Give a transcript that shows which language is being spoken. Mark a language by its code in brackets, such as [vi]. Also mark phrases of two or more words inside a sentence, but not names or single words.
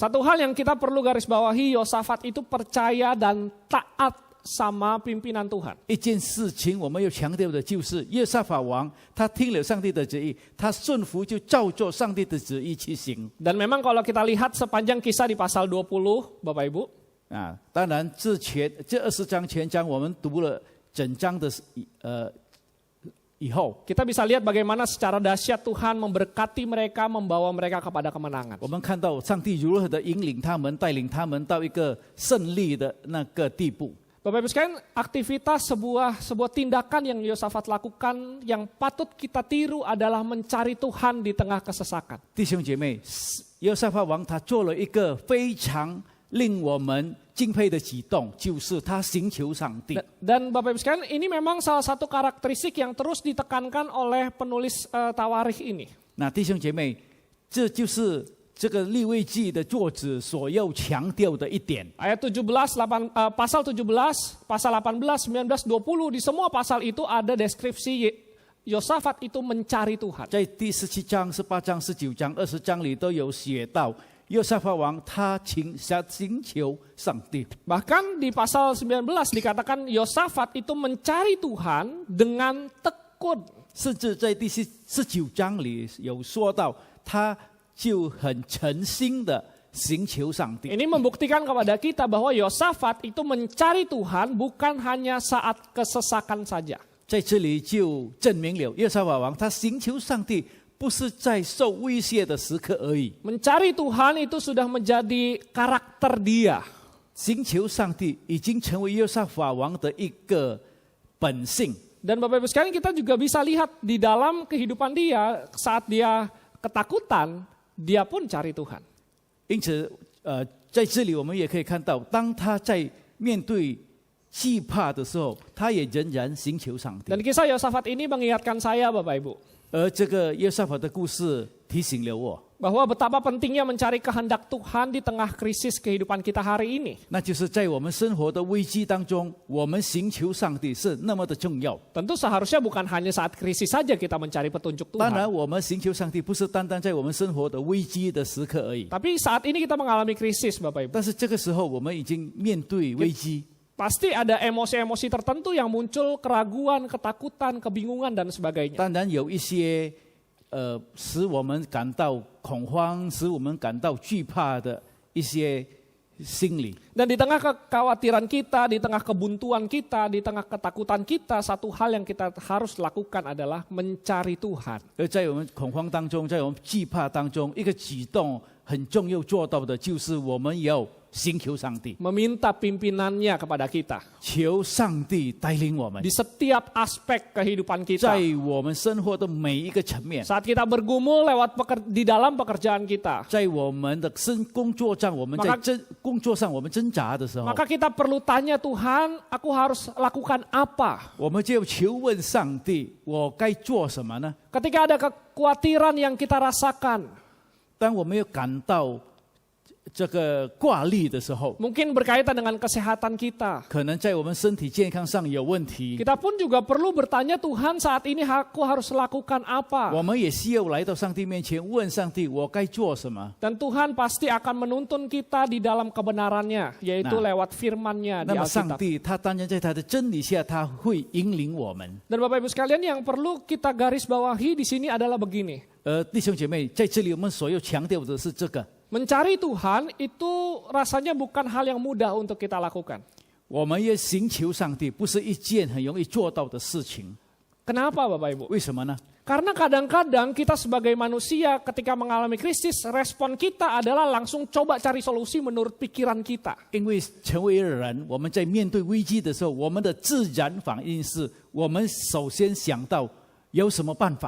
[id] Satu hal yang kita perlu garis bawahi, Yosafat itu percaya dan taat sama pimpinan Tuhan. [zh] 一件事情我们要强调的就是，约沙法王他听了上帝的旨意，他顺服就照做上帝的旨意去行。 [id] Dan memang kalau kita lihat sepanjang kisah di pasal 20, Bapak Ibu, [zh] 当然这20章全章我们读了整章的以后， [id] kita bisa lihat bagaimana secara dahsyat Tuhan memberkati mereka, membawa mereka kepada kemenangan. [zh] 我们看到上帝如何的引领他们，带领他们到一个胜利的那个地步。 [id] Bapak Ibu sekalian, aktivitas sebuah tindakan yang Yosafat lakukan yang patut kita tiru adalah mencari Tuhan di tengah kesesakan. [zh] 弟兄姐妹，约沙法王他做了一个非常令我们敬佩的举动，就是他寻求上帝。 [id] Dan Bapak Ibu sekalian, ini memang salah satu karakteristik yang terus ditekankan oleh penulis Tawarikh ini. [zh] 那弟兄姐妹，这就是这个利未记的作者所要强调的一点。 [id] Ayat 17, pasal 17, pasal 18, 19, 20, di semua pasal itu ada deskripsi Yosafat itu mencari Tuhan. [zh] 在第17章、18章、19章、20章里都有写到，约沙法王他寻求上帝。 [id] Bahkan di pasal 19 dikatakan Yosafat itu mencari Tuhan dengan tekun. [zh] 甚至在第19章里有说到，他就很诚心的寻求上帝。 [id] Ini membuktikan kepada kita bahwa Yosafat itu mencari Tuhan bukan hanya saat kesesakan saja. [zh] 在这里就证明了约沙法王他寻求上帝，不是在受威胁的时刻而已。 [id] Mencari Tuhan itu sudah menjadi karakter dia. [zh] 寻求上帝已经成为约沙法王的一个本性。 [id] Dan Bapak Ibu sekalian, kita juga bisa lihat di dalam kehidupan dia saat dia ketakutan, dia pun cari Tuhan. [zh] 因此，在这里我们也可以看到，当他在面对惧怕的时候，他也仍然寻求上帝。 [id] Dan kisah Yosafat ini mengingatkan saya Bapak Ibu, [zh] 而这个约沙法的故事提醒了我， [id] bahwa betapa pentingnya mencari kehendak Tuhan di tengah krisis kehidupan kita hari ini. [zh] 那就是在我们生活的危机当中，我们寻求上帝是那么的重要。 [id] Tentu seharusnya bukan hanya saat krisis saja kita mencari petunjuk [zh] 当然， [id] Tuhan. [zh] 我们寻求上帝不是单单在我们生活的危机的时刻而已， [id] Tapi saat ini kita mengalami krisis Bapak Ibu. [zh] 但是这个时候我们已经面对危机。 [id] Pasti ada emosi-emosi tertentu yang muncul, keraguan, ketakutan, kebingungan dan sebagainya. [zh] 当然有一些使我们感到恐慌、使我们感到惧怕的一些心理。 [id] Dan di tengah kekhawatiran kita, di tengah kebuntuan kita, di tengah ketakutan kita, satu hal yang kita harus lakukan adalah mencari Tuhan. [zh] 而在我们恐慌当中，在我们惧怕当中，一个举动很重要做到的就是我们要寻求上帝， [id] Meminta pimpinannya kepada kita. [zh] 求上帝带领我们 [id] Di， setiap aspek kehidupan kita. [zh] 在我们生活的每一个层面， [id] Saat kita bergumul di dalam pekerjaan kita. [zh] 在我们的工作上，我们在工作上我们挣扎的时候， [id] Maka kita perlu tanya Tuhan, aku harus lakukan apa? [zh] 我们就求问上帝，我该做什么呢？ [id] Ketika ada kekhawatiran yang kita rasakan. [zh] 当我们有感到这个挂虑的时候， [id] Mungkin berkaitan dengan kesehatan kita. [zh] 可能在我们身体健康上有问题， [id] Kita pun juga perlu bertanya Tuhan saat ini aku harus lakukan apa? [zh] 我们也需要来到上帝面前问上帝，我该做什么？ [id] Dan Tuhan pasti akan menuntun kita di dalam kebenarannya, yaitu Nah. lewat firman-Nya [zh] 那 [id] di [zh] 么上 [id] Alkitab. [zh] 帝他当然在他的真理下，他会引领我们。 [id] Dan Bapak Ibu sekalian, yang perlu kita garis bawahi di sini adalah begini. [zh] 弟兄姐妹，在这里我们所要强调的是这个： [id] Mencari Tuhan itu rasanya bukan hal yang mudah untuk kita lakukan. [zh] 我们要寻求上帝，不是一件很容易做到的事情。 [id] Kenapa Bapak Ibu? [zh] 为什么呢？ [id] Karena kadang-kadang kita sebagai manusia ketika mengalami krisis, respon kita adalah langsung coba cari solusi menurut pikiran kita. [zh] 因为成为人，我们在面对危机的时候，我们的自然反应是我们首先想到有什么办法。